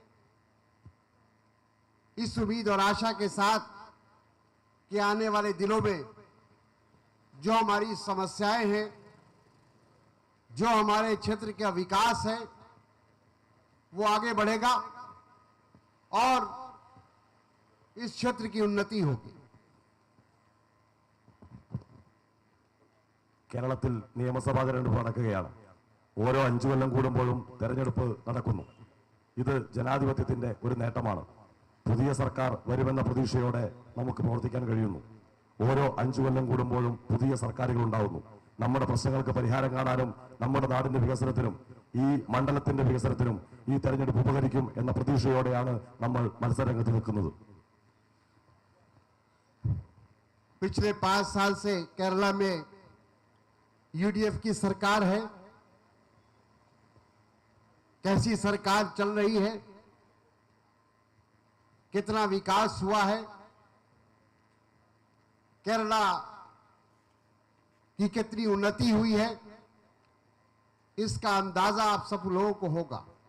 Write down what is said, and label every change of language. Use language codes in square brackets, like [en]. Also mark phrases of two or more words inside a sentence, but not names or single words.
[hi] इस उम्मीद और आशा के साथ कि आने वाले दिनों में जो हमारी समस्याएं हैं, जो हमारे क्षेत्र का विकास है, वो आगे बढ़ेगा और इस क्षेत्र की उन्नति होगी। [ml] കേരളത്തിൽ നിയമസഭാ തെരഞ്ഞെടുപ്പ് നടക്കുകയാണ്. ഓരോ 5 കൊല്ലം കൂടുമ്പോഴും തെരഞ്ഞെടുപ്പ് നടക്കുന്നു. ഇത് ജനാധിപത്യത്തിന്റെ ഒരു നേട്ടമാണ്. പുതിയ സർക്കാർ വരുമെന്ന പ്രതീക്ഷയോടെ നമുക്ക് പ്രവർത്തിക്കാൻ കഴിയുന്നു. ഓരോ 5 കൊല്ലം കൂടുമ്പോഴും പുതിയ സർക്കാരുകൾ ഉണ്ടാവുന്നു. നമ്മുടെ പ്രശ്നങ്ങൾക്ക് പരിഹാരം കാണാനും നമ്മുടെ നാടിന്റെ വികസനത്തിനും ഈ മണ്ഡലത്തിന്റെ വികസനത്തിനും ഈ തെരഞ്ഞെടുപ്പ് ഉപകരിക്കും എന്ന പ്രതീക്ഷയോടെയാണ് നമ്മൾ മത്സരരംഗത്ത് നിൽക്കുന്നത്. [hi] पिछले 5 साल से केरला में यूडीएफ की सरकार है। कैसी सरकार चल रही है, कितना विकास हुआ है, केरला की कितनी उन्नति हुई है, इसका अंदाजा आप सब लोगों को होगा।